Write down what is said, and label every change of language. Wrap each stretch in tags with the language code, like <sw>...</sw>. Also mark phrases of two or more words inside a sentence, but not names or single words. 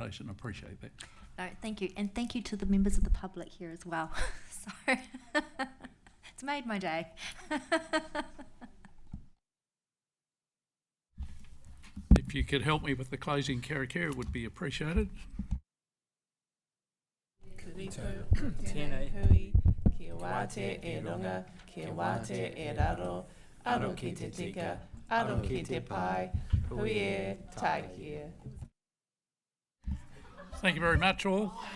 <en>I appreciate that. No, thank you. And thank you to the members of the public here as well. So, it's made my day. If you could help me with the closing karakia, it would be appreciated.</en> <mi>Tēnei hui, kia wate e runga, kia wate e raro, aro ki te tika, aro ki te pai, hui e tai kia.</mi> <en>Thank you very much all.</en>